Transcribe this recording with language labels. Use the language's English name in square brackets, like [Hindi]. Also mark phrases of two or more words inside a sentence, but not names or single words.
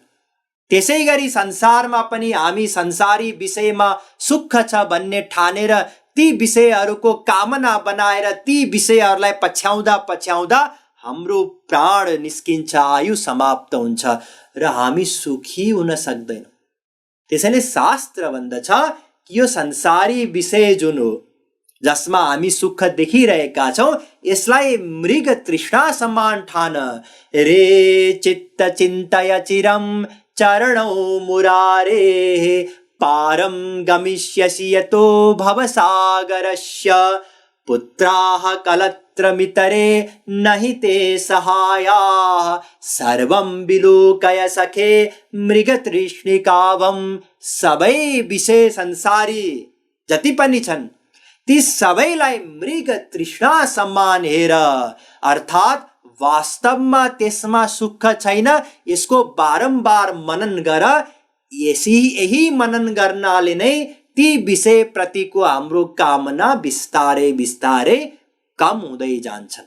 [Nepali] त्यसै गरी संसारमा पनि हामी संसारी विषयमा सुख छ भन्ने ठानेर ती विषयहरूको कामना बनाएर ती विषयहरूलाई पछ्याउँदा पछ्याउँदा हाम्रो प्राण निस्किन्छ, आयु समाप्त हुन्छ र हामी सुखी हुन सक्दैनौँ। त्यसैले शास्त्र भन्दछ कि यो संसारी विषय जुन हो, जसमा हामी सुख देखिरहेका छौँ, यसलाई मृग तृष्णा समान ठान। [Sanskrit] रे चित्त चिन्तय चिरम चरणौ मुरारे पारम गमिष्यसि यतो भवसागरस्य पुत्राः कलत्रमितरे नहि ते सहायाः सर्वं विलोकय सखे मृगतृष्णिकावम। [Nepali] सबै विषय संसारी जति पनि छन् ती सबैलाई मृग तृष्णा समान हेर, अर्थात् वास्तवमा त्यसमा सुख छैन। यसको बारम्बार मनन गर। यही मनन गर्नाले नै ती विषय प्रतिको हाम्रो कामना बिस्तारै बिस्तारै कम हुँदै जान्छन्।